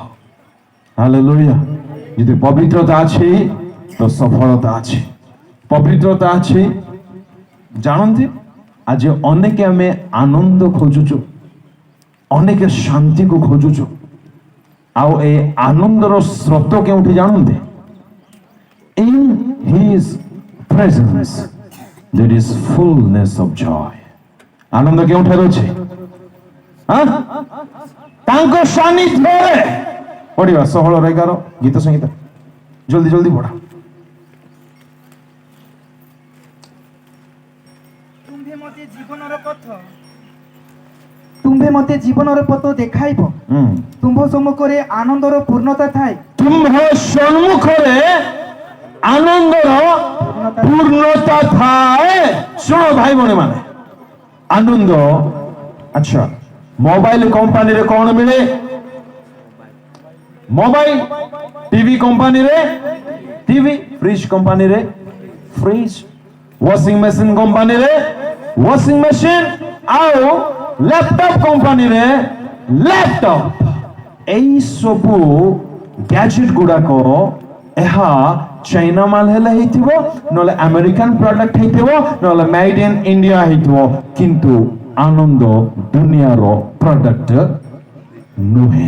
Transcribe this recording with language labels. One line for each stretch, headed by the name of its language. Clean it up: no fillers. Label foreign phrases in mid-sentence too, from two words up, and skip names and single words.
Odia: ହାଲେଲୁୟା। ଯଦି ପବିତ୍ରତା ଅଛି ତ ସଫଳତା ଅଛି। ପବିତ୍ରତା ଅଛି। ଜାଣନ୍ତି, ଆଜି ଅନେକ ଆମେ ଆନନ୍ଦ ଖୋଜୁଛୁ, ଅନେକ ଶାନ୍ତିକୁ ଖୋଜୁଛୁ, ଆଉ ଏ ଆନନ୍ଦର ସ୍ରୋତ କେଉଁଠି ଜାଣନ୍ତି?
English: In his presence there is fullness of joy.
Odia: ଆନନ୍ଦ କେଉଁଠାରେ ଅଛି? ତାଙ୍କ ସାନ୍ନିଧ୍ୟରେ। ପଢିବା 16:11 ଗୀତ ସଂହିତା,
Hindi: जल्दी जल्दी
Odia: ପଢା। ତୁମ୍ଭେ ମତେ ଜୀବନର ପଥ ଦେଖାଇବ। ତୁମ୍ଭ ସମ୍ମୁଖରେ ଆନନ୍ଦର ପୂର୍ଣ୍ଣତା ଥାଏ। ତୁମ୍ଭ ସମ୍ମୁଖରେ ଆନନ୍ଦର ପୂର୍ଣ୍ଣତା ଥାଏ। ଶୁଣ ଭାଇ ଭଉଣୀ ମାନେ, ଆନନ୍ଦ। ଆଚ୍ଛା, ମୋବାଇଲ କମ୍ପାନୀରେ କ'ଣ ମିଳେ? ମୋବାଇଲ, ଟିଭି କମ୍ପାନୀରେ ଟିଭି, ଫ୍ରିଜ କମ୍ପାନୀରେ ଫ୍ରିଜ,
English: washing machine
Odia: କମ୍ପାନୀରେ
English: washing machine,
Odia: ଆଉ ଲ୍ୟାପଟପ୍ କମ୍ପାନୀରେ ଲ୍ୟାପଟପ୍। এই ସବୁ ଗ୍ୟାଜେଟ୍ ଗୁଡାକ ଏହା ଚାଇନା ମାଲ ହେଲେ ହେଇଥିବ, ନହେଲେ
English: American product
Odia: ହେଇଥିବ, ନହେଲେ
English: made in India
Odia: ହେଇଥିବ, କିନ୍ତୁ ଆନନ୍ଦ ଦୁନିଆର ପ୍ରଡକ୍ଟ ନୁହେଁ।